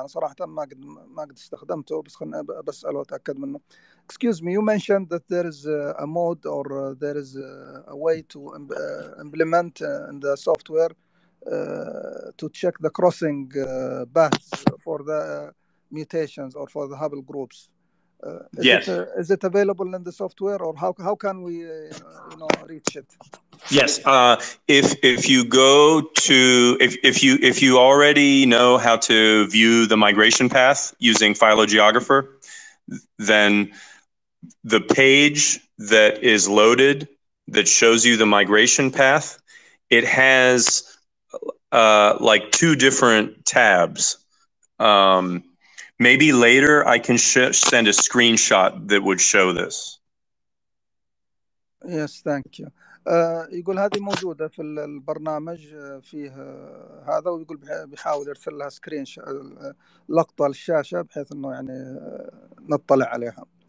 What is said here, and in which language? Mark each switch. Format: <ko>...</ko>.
<ar>أنا صراحة ما قد استخدمته، بس خلنا بسأل وأتأكد منه.</ar> <en>Excuse me, you mentioned that there is a mode or there is a way to implement in the software to check the crossing paths for the mutations or for the Hubble groups. Yes. Is it available in the software, or how can we reach it? Yes. If you go to if you already know how to view the migration path using PhyloGeographer, then the page that is loaded that shows you the migration path, it has like two different tabs. Maybe later I can send a screenshot that would show this. Yes, thank you.</en> <ar>يقول هذه موجودة في البرنامج فيه هذا، ويقول بيحاول يرسل لها سكرين لقطة للشاشة بحيث إنه يعني نطلع عليها.</ar>